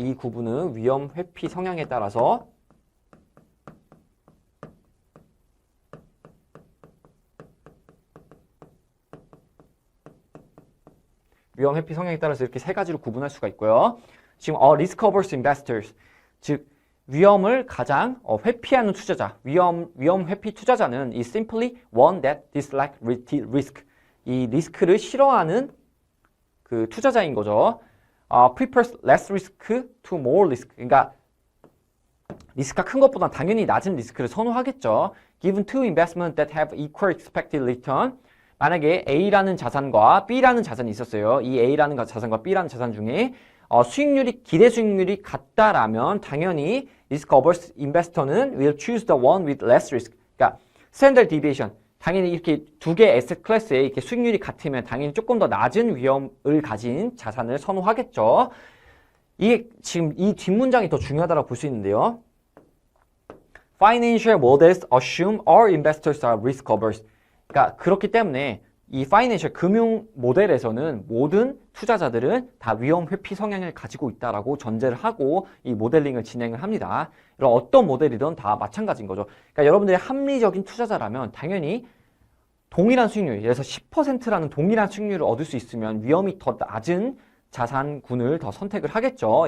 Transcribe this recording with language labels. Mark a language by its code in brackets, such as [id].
[ko] 이 구분은 위험 회피 성향에 따라서 위험 회피 성향에 따라서 이렇게 세 가지로 구분할 수가 있고요. 지금 [en] risk averse investors, [ko] 즉 위험을 가장 회피하는 투자자, 위험 회피 투자자는 [en] is simply one that dislike risk. [ko] 이 리스크를 싫어하는 그 투자자인 거죠. [en] prefers less risk to more risk. [ko] 그러니까 리스크가 큰 것보다 당연히 낮은 리스크를 선호하겠죠. [en] Given two investments that have equal expected return. [ko] 만약에 A라는 자산과 B라는 자산이 있었어요. 이 A라는 자산과 B라는 자산 중에 기대 수익률이 같다라면 당연히 리스크 어버스 인베스터는 [en] will choose the one with less risk. [ko] 그러니까 스탠더드 디비에이션, 당연히 이렇게 두 개 에셋 클래스에 이렇게 수익률이 같으면 당연히 조금 더 낮은 위험을 가진 자산을 선호하겠죠. 이게 지금 이 뒷문장이 더 중요하다고 볼 수 있는데요. [en] Financial models assume all investors are risk averse. [ko] 그러니까 그렇기 때문에 이 파이낸셜 금융 모델에서는 모든 투자자들은 다 위험 회피 성향을 가지고 있다라고 전제를 하고 이 모델링을 진행을 합니다. 이런 어떤 모델이든 다 마찬가지인 거죠. 그러니까 여러분들이 합리적인 투자자라면 당연히 동일한 수익률, 예를 들어서 10%라는 동일한 수익률을 얻을 수 있으면 위험이 더 낮은 자산군을 더 선택을 하겠죠.